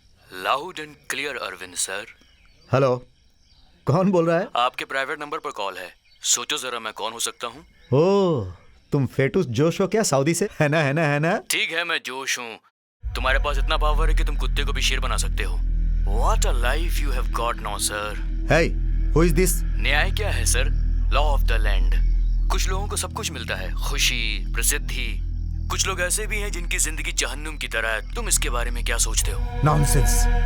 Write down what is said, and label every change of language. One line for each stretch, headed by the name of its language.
English: Loud and clear Arvind sir.
Hindi: Hello, कौन बोल रहा है? आपके प्राइवेट नंबर पर कॉल है। सोचो जरा मैं कौन हो सकता हूँ। ओह, तुम फेटूस जोश हो क्या, सऊदी से? है ना? ठीक है, मैं जोश हूँ। तुम्हारे पास इतना पावर है कि तुम कुत्ते को भी शेर बना सकते हो।
English: What a life you have got now, sir. Hey, who is this?
Hindi: न्याय क्या है sir?
English: Law of the land.
Hindi: कुछ लोगों को सब कुछ मिलता है, खुशी, प्रसिद्धि। कुछ लोग ऐसे भी हैं जिनकी जिंदगी जहन्नुम की तरह है। तुम इसके बारे में क्या सोचते हो?
English: Nonsense.